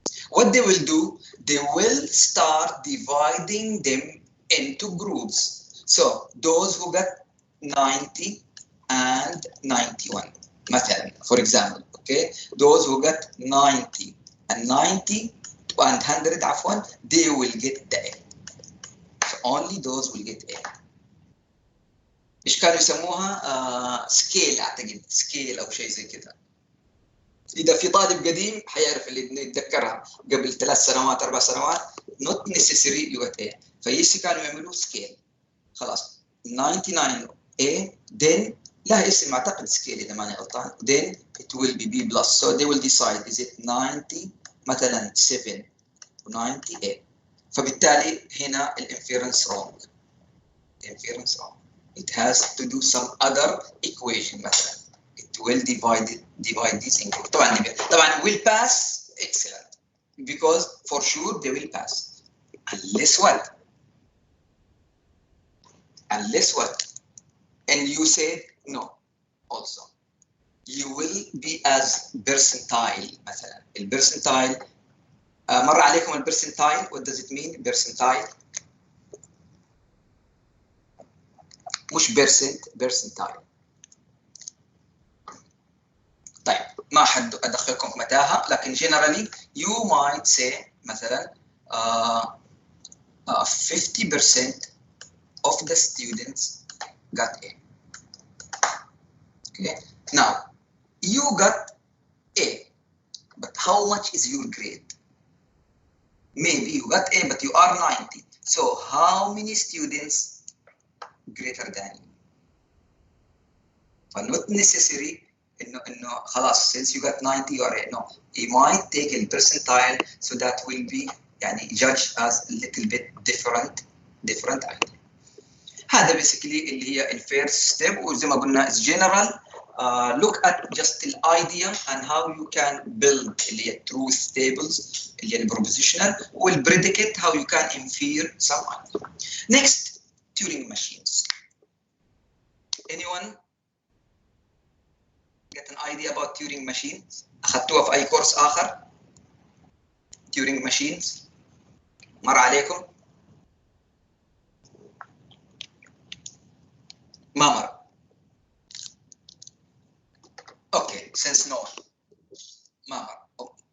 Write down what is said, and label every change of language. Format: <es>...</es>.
<en>What they will do, they will start dividing them into groups. So those who got 90 and 91, مثلا, for example, okay, those who got 90 and 90 and 100 عفوا, they will get the A. So only those will get A.</en> <ar>ايش كانوا يسموها؟ سكيل اعتقد، سكيل او شيء زي كذا. إذا في طالب قديم حيعرف اللي يتذكرها قبل 3 سنوات 4 سنوات</ar> <en>not necessary you get A.</en> <ar>فيسي كانوا يعملوا سكيل.</ar> <en>خلاص 99 A then</en> <ar>لها اسم اعتقد سكيل اذا ماني غلطان,</ar> <en>then it will be B plus. So they will decide is it 90 مثلا 7 و 90 A.</en> <ar>فبالتالي هنا الانفيرنس wrong.</ar> <en>Inference wrong. It has to do some other equation مثلا. It will divide this in group. طبعا will pass excellent because for sure they will pass. Unless what? Unless what? And you said no also. You will be as percentile مثلا.</en> <ar>البرسنتايل مر عليكم البرسنتايل.</ar> <en>What does it mean percentile؟ مش percentile.</en> <ar>طيب ما حد ادخلكم في متاهه لكن</ar> <en>generally you might say مثلا 50% of the students got A. Okay. Now you got A, but how much is your grade? Maybe you got A, but you are 90. So how many students greater than you? But not necessary</en> <ar>انه خلاص</ar> <en>since you got 90 or no, you might take a percentile so that will be يعني judged as a little bit different idea.</en> <ar>هذا</ar> <en>basically</en> <ar>اللي هي الفيرست ستيب. وزي ما قلنا</ar> <en>is general. Look at just the idea and how you can build</en> <ar>اللي هي</ar> <en>truth tables اللي هي propositional والpredicate how you can infer some idea. Next, Turing machines. Anyone get an idea about Turing machines؟</en> <ar>أخذتوها في أي كورس آخر؟</ar> <en>Turing machines</en> <ar>مر عليكم؟ ما مر. اوكي</ar> <en>since no</en> <ar>ما مر.</ar>